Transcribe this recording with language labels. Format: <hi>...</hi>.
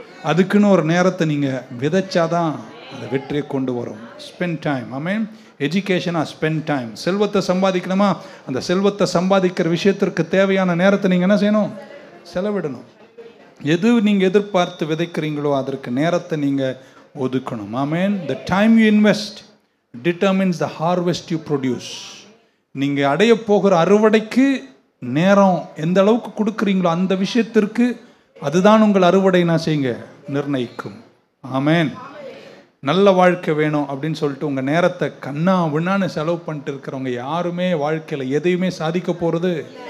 <ta>அதுக்குன்னு ஒரு நேரத்தை நீங்கள் விதைச்சாதான் அதை வெற்றியை கொண்டு வரும்.</ta> <en>Spend time.</en> <ta>ஆமென். எஜுகேஷனாக</ta> <en>Spend time.</en> <ta>செல்வத்தை சம்பாதிக்கணுமா, அந்த செல்வத்தை சம்பாதிக்கிற விஷயத்திற்கு தேவையான நேரத்தை நீங்கள் என்ன செய்யணும்? செலவிடணும். எது நீங்கள் எதிர்பார்த்து விதைக்கிறீங்களோ அதற்கு நேரத்தை நீங்கள் ஒதுக்கணும். ஆமென்.</ta> <en>The time you invest determines the harvest you produce.</en> <ta>நீங்கள் அடைய போகிற அறுவடைக்கு நேரம் எந்த அளவுக்கு கொடுக்குறீங்களோ அந்த விஷயத்திற்கு அதுதான் உங்கள் அறுவடை நான் செய்யுங்க நிர்ணயிக்கும். ஆமென். நல்ல வாழ்க்கை வேணும் அப்படின்னு சொல்லிட்டு உங்கள் நேரத்தை கண்ணா விண்ணான்னு செலவு பண்ணிட்டு இருக்கிறவங்க யாருமே வாழ்க்கையில் எதையுமே சாதிக்க போகிறது.</ta>